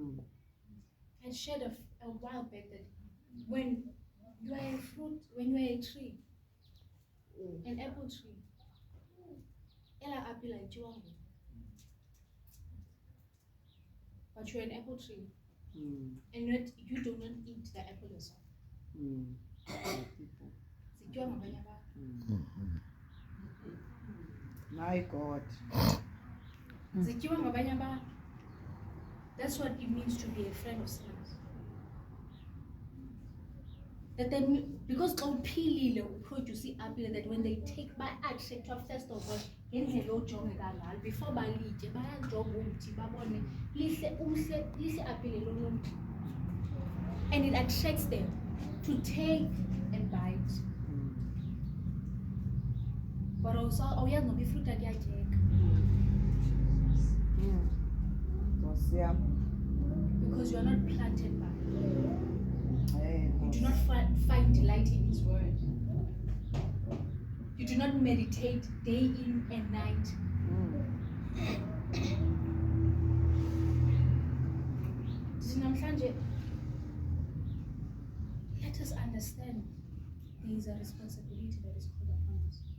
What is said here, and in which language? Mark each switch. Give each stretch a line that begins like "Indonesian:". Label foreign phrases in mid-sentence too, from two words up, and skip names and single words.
English: I shared a while back that when you are a fruit, when you are a tree, an apple tree, ela apple like you, but you're an apple tree, and yet you do not eat the apple yourself. People.
Xhosa: Zityiwa ngabanye abantu.
English: My God.
Xhosa: Zityiwa ngabanye abantu.
English: That's what it means to be a friend of sinners. That then, because
Xhosa: uphilile uproduce i-apple,
English: that when they take
Xhosa: by-attractwa
English: first of all
Xhosa: ngendlela ojongeka ngalo, before balitye bayajonga umthi babone lihle apile lomntu,
English: and it attracts them to take and bite. But also
Xhosa: awuyazi noba ifruit akuyatyeka Nkosi yam.
English: because you are not planted by it. You do
Xhosa: Nkosi.
English: not find delight in his word. You do not meditate day in and night. Namhlanje, let us understand there is a responsibility that is called upon us.